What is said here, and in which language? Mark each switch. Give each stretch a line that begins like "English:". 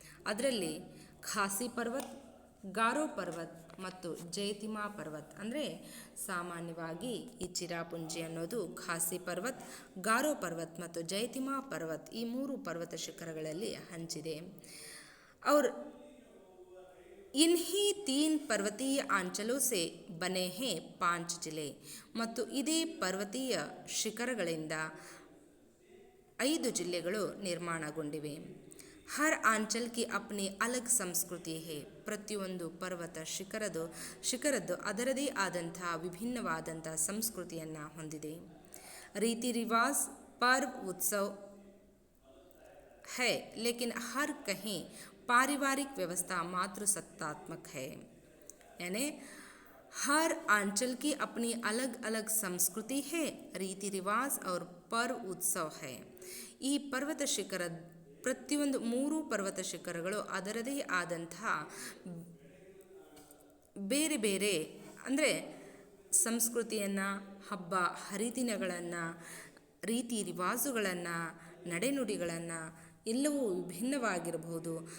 Kannada: ಅದರಲ್ಲಿ ಖಾಸಿ ಪರ್ವತ್, ಗಾರೋ ಪರ್ವತ್ ಮತ್ತು ಜೈತಿಮಾ ಪರ್ವತ್. ಅಂದರೆ ಸಾಮಾನ್ಯವಾಗಿ ಈ ಚಿರಾಪುಂಜಿ ಅನ್ನೋದು ಖಾಸಿ ಪರ್ವತ್, ಗಾರೋ ಪರ್ವತ್ ಮತ್ತು ಜೈತಿಮಾ ಪರ್ವತ್ ಈ 3 ಪರ್ವತ ಶಿಖರಗಳಲ್ಲಿ ಹಂಚಿದೆ.
Hindi: और इन्हीं 3 पर्वतीय अंचलों से बने हैं 5 जिले.
Kannada: ಮತ್ತು ಇದೇ ಪರ್ವತೀಯ ಶಿಖರಗಳಿಂದ 5 ಜಿಲ್ಲೆಗಳು ನಿರ್ಮಾಣಗೊಂಡಿವೆ.
Hindi: ಹರ್ ಆಂಚಲ್ ಕಿ ಅಪ್ನಿ ಅಲಗ್ ಸಂಸ್ಕೃತಿ ಹೇ.
Kannada: ಪ್ರತಿಯೊಂದು ಪರ್ವತ ಶಿಖರದ್ದು ಅದರದೇ ಆದಂಥ ವಿಭಿನ್ನವಾದಂಥ ಸಂಸ್ಕೃತಿಯನ್ನು ಹೊಂದಿದೆ.
Hindi: ರೀತಿ ರಿವಾಜ್, ಪರ್ವ್, ಉತ್ಸವ್ है लेकिन हर कहीं पारिवारिक व्यवस्था मातृसत्तात्मक है. यानी हर अंचल की अपनी अलग अलग संस्कृति है, रीति रिवाज और पर्व उत्सव है.
Kannada: ಈ ಪರ್ವತ ಶಿಖರ ಪ್ರತಿಯೊಂದು 3 ಪರ್ವತ ಶಿಖರಗಳು ಅದರದೇ ಆದಂತಹ ಬೇರೆ ಬೇರೆ ಅಂದರೆ ಸಂಸ್ಕೃತಿಯನ್ನು, ಹಬ್ಬ ಹರಿದಿನಗಳನ್ನು, ರೀತಿ ರಿವಾಜುಗಳನ್ನು, ನಡೆನುಡಿಗಳನ್ನು ಎಲ್ಲವೂ ವಿಭಿನ್ನವಾಗಿರಬಹುದು.